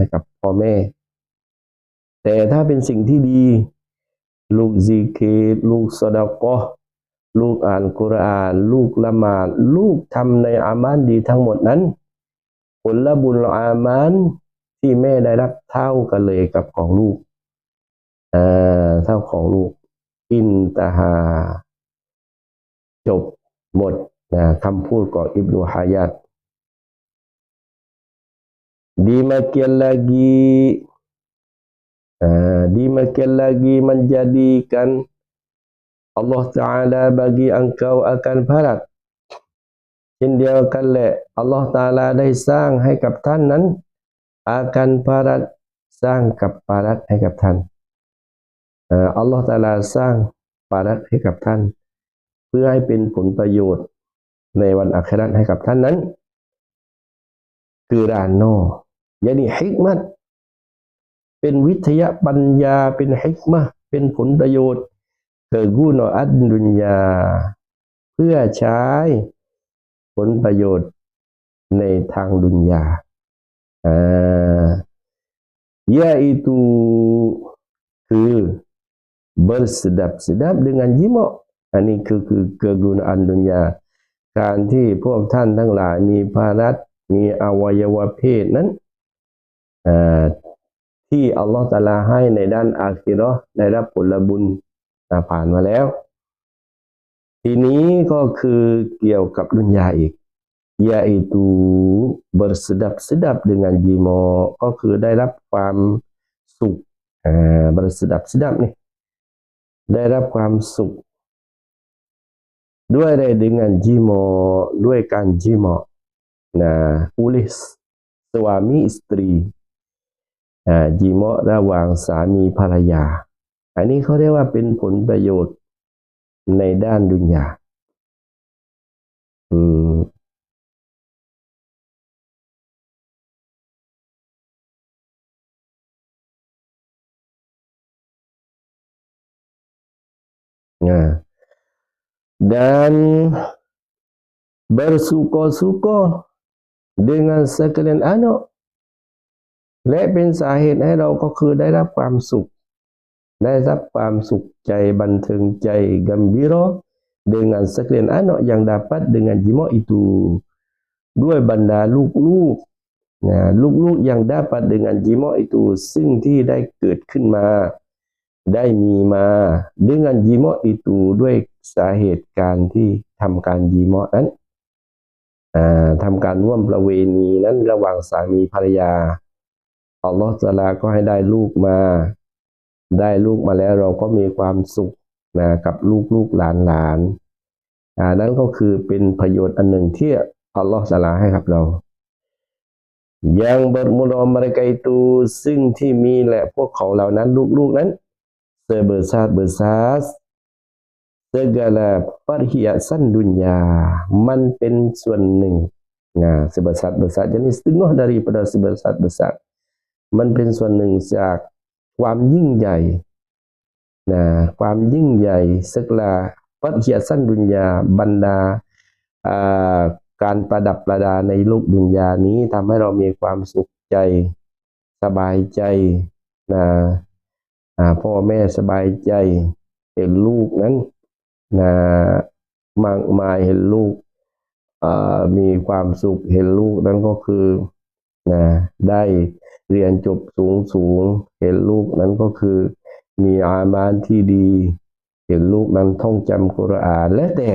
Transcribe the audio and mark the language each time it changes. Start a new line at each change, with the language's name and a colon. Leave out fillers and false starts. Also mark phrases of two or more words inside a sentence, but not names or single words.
Thai: กับพ่อแม่แต่ถ้าเป็นสิ่งที่ดีลูกซิกรลูกซอดาเกาะห์ลูกอ่านกุรอานลูกละหมาดลูกทำในอามัลดีทั้งหมดนั้นผลบุญอามัลที่แม่ได้รับเท่ากันเลยกับของลูกเท่าของลูกอินตาฮาจบหมดคำพูดของอิบนุฮะญัร
Malay: dimakan lagi menjadikan Allah Ta'ala bagi engkau akan parat
Thai: เช่นเดียวกันแหละอัลลอฮฺตะอาลาได้สร้างให้กับท่านนั้นอาการปารัตสร้างกับปารัตให้กับท่านอัลลอฮฺตะอาลาสร้างปารัตให้กับท่านเพื่อให้เป็นผลประโยชน์ในวันอาคิเราะห์ให้กับท่านนั้น คือรานโนยานีฮิกมัตเป็นวิทยาปัญญาเป็นฮิ กมะเป็นผลประโยชน์เกิดกุนอัดดุนยาเพื่อใช้ผลประโยชน์ในทางดุนยายาituคือ
Malay: bersedap-sedap dengan jima
Thai: อันนี้คือ
Malay: kegunaan dunia
Thai: การที่พวกท่านทั้งหลายมีภารัตมีอวัยวะเพศนั้น ที่อัลลอฮฺตะอาลาให้ในด้านอาคิเราะห์ได้รับผลบุญผ่านมาแล้วทีนี้ก็คือเกี่ยวกับดุนยาอีก
Malay: yaitu bersedap-sedap dengan jima
Thai: ก็คือได้รับความสุข bersedap-sedap นี่ได้รับความสุข ด้วยอะไร
Malay: dengan jima
Thai: ด้วยการจิมา
Malay: oleh suami istri
Thai: จิมาระหว่างสามีภรรยาอันนี้เขาเรียกว่าเป็นผลประโยชน์ในด้านดุนยา
Malay: dan bersuka-suka dengan sekalian anak
Thai: และเป็นสาเหตุให้เรา ก็คือได้รับความสุขได้รับความสุขใจบันเทิงใจ
Malay: gembira dengan sekalian anak yang dapat dengan jima itu
Thai: ด้วยบรรดาลูกๆนะลูกๆ
Malay: yang dapat dengan jima' itu
Thai: ซึ่งที่ได้เกิดขึ้นมาได้มีมา
Malay: dengan jima' itu
Thai: ด้วยสาเหตุการที่ทำการญิมะนั้นทำการร่วมประเวณีนั้นระห ว่างสามีภรรยาอัลลอฮฺตะอาลาก็ให้ได้ลูกมาแล้วเราก็มีความสุขนะกับลูกหลานนั้น ก็คือเป็นประโยชน์อันหนึ่งที่อัลลอฮฺตะอาลาให้กับเรา
Malay: yang bermula mereka itu
Thai: ซึ่งที่ มีและพวกเขาเหล่านั้นลูกๆนั้น
Malay: sebesar segala perhiasan dunia
Thai: มันเป็น ส่วนหนึ่ง sebesar
Malay: jadi setengah daripada sebesar
Thai: มันเป็นส่วนหนึ่งจากความยิ่งใหญ่ความยิ่งใหญ่
Malay: segala perhiasan dunia
Thai: บรรดาการประดับประดาในโลกดุนยานี้ทำให้เรามีความสุขใจสบายใจ พ่อแม่สบายใจเห็นลูกนั้นมากมายเห็นลูกมีความสุขเห็นลูกนั้นก็คือได้เรียนจบสูงเห็นลูกนั้นก็คือมีอามานที่ดีเห็นลูกนั้นท่องจำกุรอานแล้ว